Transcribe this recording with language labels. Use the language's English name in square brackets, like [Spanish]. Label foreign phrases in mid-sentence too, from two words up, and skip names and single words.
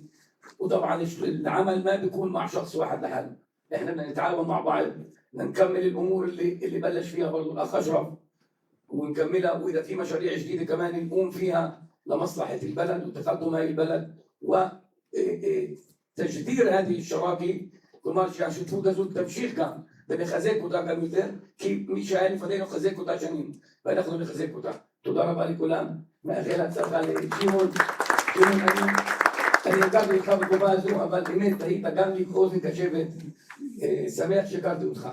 [Arabic] وطبعا العمل ما بيكون مع شخص واحد لحاله، إحنا بدنا نتعاون مع بعض، نكمل الامور اللي بلش فيها برضه الاخ اشرف ونكملها، واذا في مشاريع جديده كمان نقوم فيها لمصلحه البلد وتقدم هذه البلد وتجدير هذه الشراكه. [Hebrew] כלומר שהשותפות הזאת תמשיך גם ונחזק אותה גם יותר, כי מי שהיה לפנינו חזק אותה שנים ואנחנו נחזק אותה. תודה רבה לכולם, מאחל הצלחה לשמעון. אני הכרתי אותך בתקופה הזו, אבל באמת היית גם לי אוזן קשבת, שמח שהכרתי אותך.